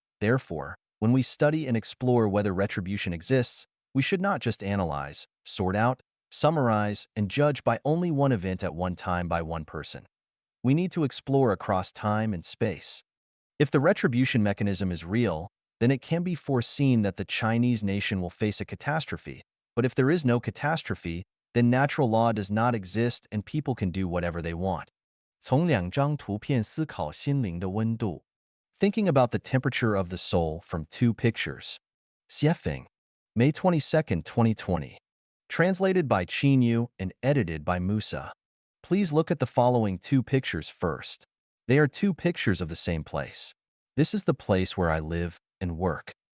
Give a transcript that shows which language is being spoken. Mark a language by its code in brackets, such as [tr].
[en] Therefore, when we study and explore whether retribution exists, we should not just analyze, sort out, summarize, and judge by only one event at one time by one person. We need to explore across time and space. If the retribution mechanism is real, then it can be foreseen that the Chinese nation will face a catastrophe. But if there is no catastrophe, then natural law does not exist and people can do whatever they want. [zh] 从两张图片思考心灵的温度. [en] Thinking about the temperature of the soul from 2 pictures. Xiefeng, May 22, 2020. Translated by Qin Yu and edited by Musa. Please look at the following 2 pictures first. They are 2 pictures of the same place. This is the place where I live and work.